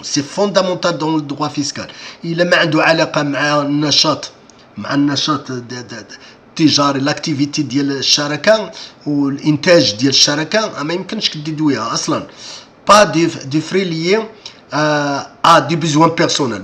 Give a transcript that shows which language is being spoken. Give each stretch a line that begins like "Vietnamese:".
French: C'est fondamental dans le droit fiscal.
Arabic: Il ما عنده علاقة مع النشاط التجاري l'activité ديال الشركة والإنتاج ديال الشركة ما يمكنش تديدويها أصلا.
French: pas des frais liés à des besoins personnels.